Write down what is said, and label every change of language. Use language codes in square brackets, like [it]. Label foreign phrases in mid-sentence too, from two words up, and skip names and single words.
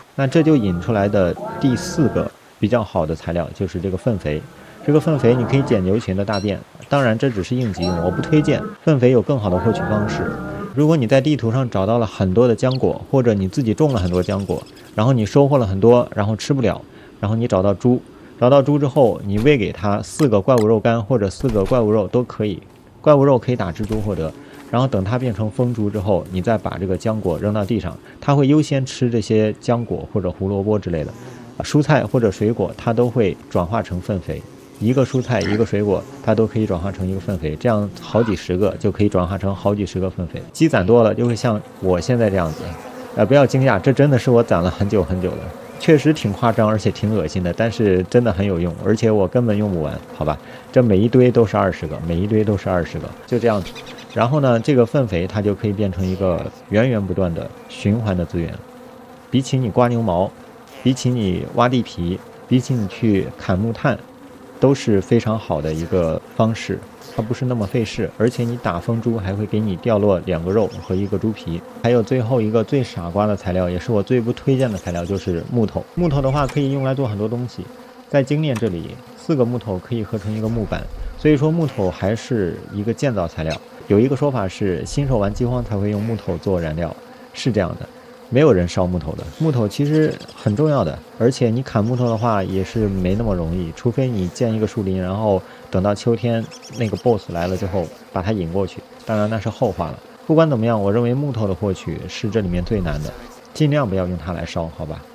[zh] 那這就引出來的第4個比較好的材料就是這個糞肥。這個糞肥你可以撿牛群的大便，當然這只是應急用，我不推薦。糞肥有更好的獲取方式。如果你在地圖上找到了很多的漿果，或者你自己種了很多漿果，然後你收穫了很多，然後吃不了，然後你找到豬之後，你餵給它4個怪物肉乾或者4個怪物肉都可以，怪物肉可以打蜘蛛獲得，然後等它变成瘋豬之後，你再把這個漿果扔到地上，它會優先吃這些漿果或者胡蘿蔔之類的，蔬菜或者水果它都會轉化成糞肥，一個蔬菜一個水果它都可以轉化成一個糞肥，這樣好幾十個就可以轉化成好幾十個糞肥，積攢多了就會像我現在這樣子，不要驚訝，這真的是我攢了很久很久了。確實挺誇張，而且挺惡心的，但是真的很有用，而且我根本用不完，好吧？這每一堆都是20個，每一堆都是20個，就這樣子。然後呢，這個糞肥它就可以變成一個源源不斷的循環的資源。比起你刮牛毛，比起你挖地皮，比起你去砍木炭，都是非常好的一個方式。它不是那麼費事，而且你打瘋豬還會給你掉落2個肉和1個豬皮。還有最後一個最傻瓜的材料，也是我最不推薦的材料，就是木頭。木頭的話可以用來做很多東西，在精煉這裡4個木頭可以合成一個木板，所以說木頭還是一個建造材料。有一個說法是新手玩饑荒才會用木頭做燃料，是這樣的，沒有人燒木頭的。木頭其實很重要的，而且你砍木頭的話也是沒那麼容易，除非你建一個樹林，然後等到秋天那個 BOSS 來了之後把它引過去，當然那是後話了。不管怎麼樣，我認為木頭的獲取是這裡面最難的，盡量不要用它來燒，好吧？